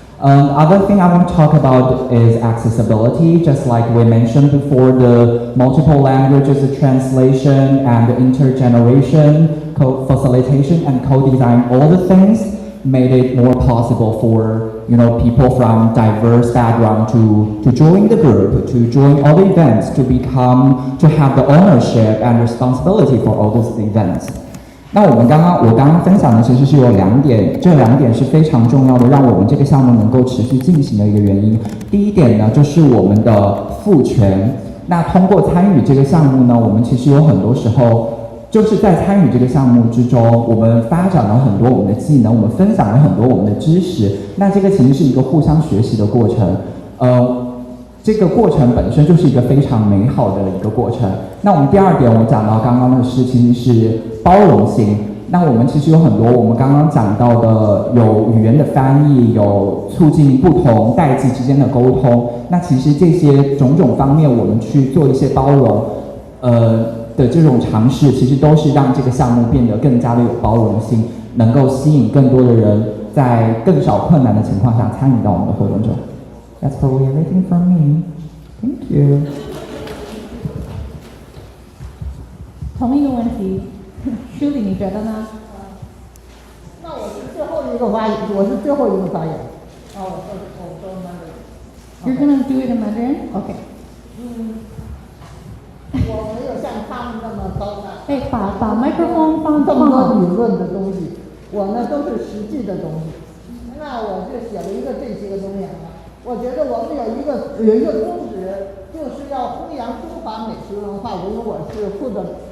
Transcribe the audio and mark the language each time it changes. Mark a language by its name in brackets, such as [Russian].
[English] Other thing I want to talk about is accessibility, just like we mentioned before, the multiple languages, the translation and the intergeneration, co-facilitation and co-design, all the things made it more possible for, you know, people from diverse background to join the group, to join all the events, to have the ownership and responsibility for all those events. [Chinese] 那我刚刚分享的其实是有2点，这2点是非常重要的，让我们这个项目能够持续进行的一个原因。第一点呢，就是我们的赋权。那通过参与这个项目呢，我们其实有很多时候就是在参与这个项目之中，我们发展了很多我们的技能，我们分享了很多我们的知识。那这个其实是一个互相学习的过程。这个过程本身就是一个非常美好的一个过程。那我们第2点，我讲到刚刚的是其实是包容性。那我们其实有很多我们刚刚讲到的，有语言的翻译，有促进不同代际之间的沟通。那其实这些种种方面，我们去做一些包容，的这种尝试，其实都是让这个项目变得更加的有包容性，能够吸引更多的人在更少困难的情况下参与到我们的活动中。 [English] That's probably everything from me. Thank you. [Chinese] 同一个问题，Shuli你觉得呢？那我是最后一个发言。我说 Mandarin。 [English] You're gonna do it in Mandarin? Okay. [Chinese] 我没有像他们那么高大。把麦克风放这么好。多理论的东西，我呢都是实际的东西。那我就写了一个这些个东西啊。我觉得我们有一个宗旨，就是要弘扬中华美食文化，因为我是负责的。